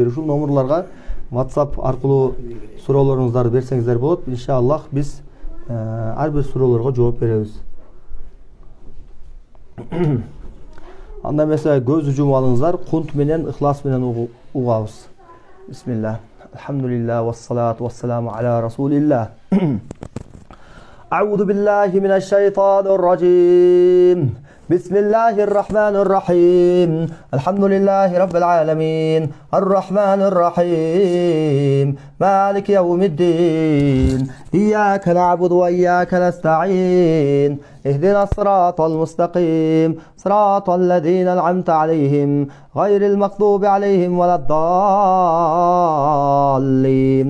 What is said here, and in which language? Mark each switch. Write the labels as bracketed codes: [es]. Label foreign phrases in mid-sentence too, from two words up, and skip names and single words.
[ky] Ушул номерларга WhatsApp аркылуу суроолоруңуздарды берсеңиздер болот. Иншаллах биз ар бир суроолорго жооп беребиз. Анда эмесе көздү жумуп алыңыздар, кунт менен, ихлас менен угабыз. Бисмилlah. [ar] الحمد لله والصلاة والسلام على رسول الله. أعوذ بالله من الشيطان الرجيم. بسم الله الرحمن الرحيم. الحمد لله رب العالمين الرحمن الرحيم مالك يوم الدين إياك نعبد وإياك نستعين اهدنا الصراط المستقيم صراط الذين أنعمت عليهم غير المغضوب عليهم ولا الضالين.